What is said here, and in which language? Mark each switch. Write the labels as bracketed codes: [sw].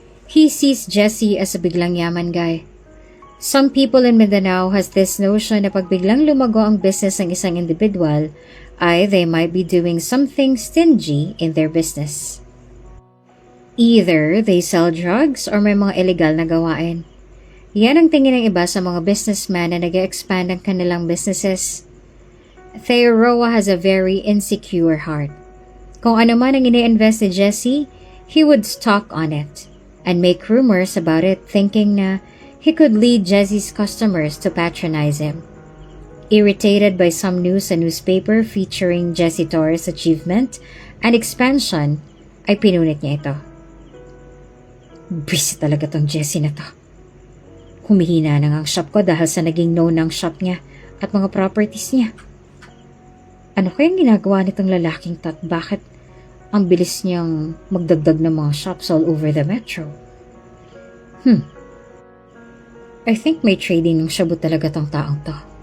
[en] He sees Jessie as a [tl] biglang yaman [en] guy. Some people in Mindanao has this notion [tl] na pag biglang lumago ang business ng isang individual, ay [en] they might be doing something stingy in their business. Either they sell drugs or [tl] may mga illegal na gawain. Yan ang tingin ng iba sa mga businessman na nag-expand ang kanilang businesses. [en] Theo Roa has a very insecure heart. [tl] Kung ano man ang ini-invest ni Jessie, [en] he would stalk on it and make rumors about it thinking na he could lead Jessie's customers to patronize him. Irritated by some news sa newspaper featuring Jessie Torres' achievement and expansion, [tl] ay pinunit niya ito. Busy talaga tong Jessie na to. Humihina na nga ang shop ko dahil sa naging known ng shop niya at mga properties niya. Ano kayang ginagawa nitong lalaking to at bakit ang bilis niyang magdagdag ng mga shops all over the metro? [en] I think [tl] may trading ng shabu talaga tong taong to.